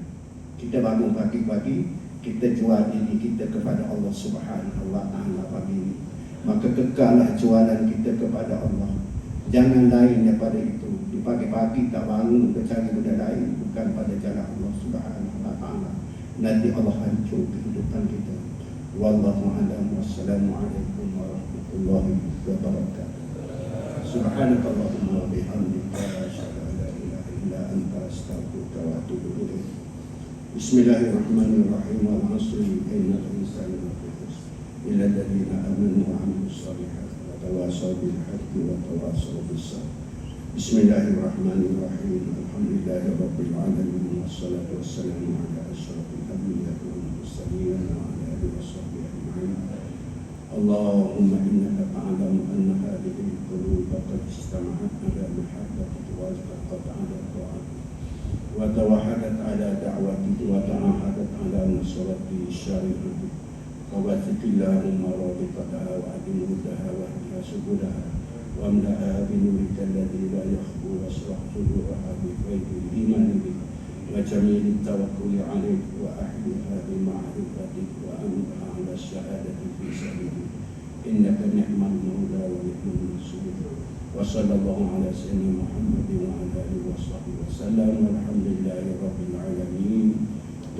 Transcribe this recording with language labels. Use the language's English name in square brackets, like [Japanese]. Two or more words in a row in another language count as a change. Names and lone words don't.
[Malay] Kita bangun pagi-pagi, kita jual diri kita kepada Allah [Arabic] سبحانه وتعالى [Malay] pagi ini, maka kekallah jualan kita kepada Allah. Jangan lain daripada itu. Di pagi-pagi tak bangun cari benda lain bukan pada jalan Allah [Arabic] سبحانه وتعالى, [Malay] nanti Allah hancur kehidupan kita. [Arabic] والله أعلم. والسلام عليكم ورحمة الله وبركاته. سبحانك اللهم وبحمدك، أشهد أن لا إله إلا أنت، أستغفرك وأتوب إليك. بسم الله الرحمن الرحيم. والعصر إن الإنسان لفي خسر إلا الذين آمنوا وعملوا الصالحات وتواصوا بالحق وتواصوا بالصبر. بسم الله الرحمن الرحيم. الحمد لله رب العالمين، والصلاة والسلام على أشرف الأنبياء والمرسلين وعلى آله وصحبه أجمعين. اللهم إنك تعلم أن هذه القلوب قد اجتمعت على محبتك والتقت على طاعتك وتوحدت على دعوتك وتعاهدت على نصرة شريعتك ووثق اللهم رابطتها وعدم ودها واهدها سبلها واملأها بنورك الذي لا يخبو واشرح صدورها بفيض الإيمان بك وجميل التوكل عليك وأحلها بمعرفتك وأمرها على الشهادة في سبيلك إنك نعم المولى ونعم النصير وصلى الله على سيدنا محمد وعلى آله وصحبه وسلم والحمد لله رب العالمين.